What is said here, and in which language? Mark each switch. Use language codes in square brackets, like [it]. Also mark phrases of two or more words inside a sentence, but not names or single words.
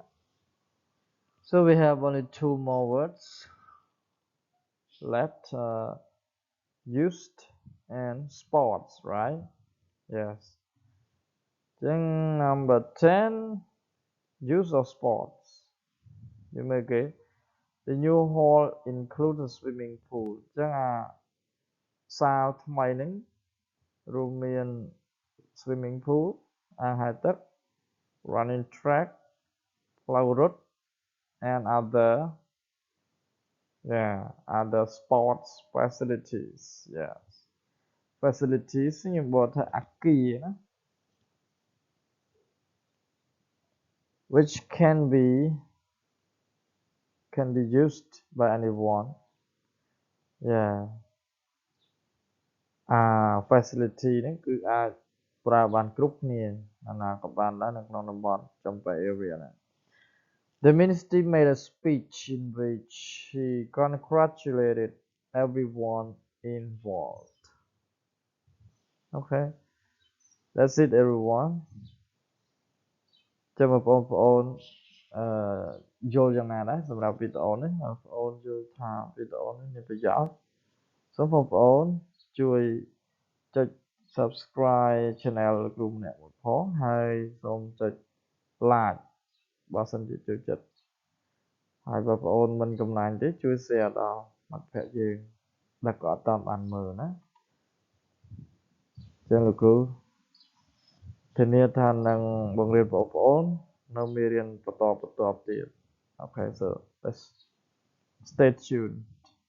[en] So we have only 2 more words left, used and sports, right? Yes. Then number 10, use of sports. You make it. The new hall includes a swimming pool. [km] ចឹងអាសាលថ្មីហ្នឹងរួមមាន [en] swimming pool [km] អាងហែលទឹក [en] running track [km] ផ្លូវរត់ and [en] other sports facilities yes facilities [km] ខ្ញុំបកថាអគារណា [en] which can be used by anyone yeah facility [km] ហ្នឹងគឺអាចប្រើបានគ្រប់គ្នាណាណាក៏បានដែរនៅក្នុងតំបន់ចំប៉ី area ហ្នឹង [en] The minister made a speech in which he congratulated everyone involved. Okay, that's it everyone. [km] ចាំបងប្អូនយល់យ៉ាងណាដែរសម្រាប់វីដេអូនេះបងប្អូនយល់ថាវីដេអូនេះមានប្រយោជន៍សូមបងប្អូនជួយចុច [en] subscribe channel [km] គ្រូម្នាក់មួយផងហើយសូមចុច like បើសិនជាចូលចិត្ត ហើយបងប្អូនមិនកំណាញ់ទេជួយ share ដល់មិត្តភ័ក្តិយើងដែលក៏អត់តាមបានមើលណាចឹងលោកគ្រូធានាថានឹងបង្រៀនបងប្អូននៅមេរៀនបន្តទៀត [en] Okay so let's stay tuned